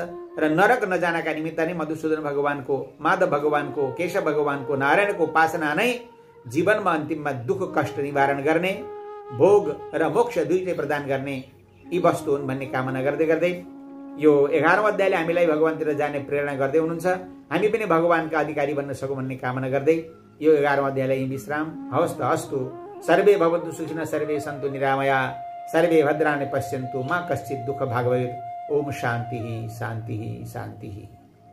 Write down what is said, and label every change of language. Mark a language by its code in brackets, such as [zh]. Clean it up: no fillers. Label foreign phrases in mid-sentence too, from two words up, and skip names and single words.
[ne] र नरक नजानका निमित्त नै मधुसूदन भगवानको, माधव भगवानको, केशव भगवानको, नारायणको उपासना नै जीवनमा अन्तिममा दुःख कष्ट निवारण गर्ने, भोग र मोक्ष दुईटै प्रदान गर्ने यी वस्तु हुन् भन्ने कामना गर्दै गर्दै यो 11औं अध्यायले हामीलाई भगवानतिर जाने प्रेरणा गर्दै हुनुहुन्छ। हामी पनि भगवानका अधिकारी बन्न सकौं भन्ने कामना गर्दै यो 11औं अध्यायलाई विश्राम। हवस् त अस्तु। [sa] सर्वे भवन्तु सुखिनः, सर्वे सन्तु निरामया, सर्वे भद्राणि पश्यन्तु मा कश्चित् दुःख भाग् भवेत्। ओम शान्तिः शान्तिः शान्तिः।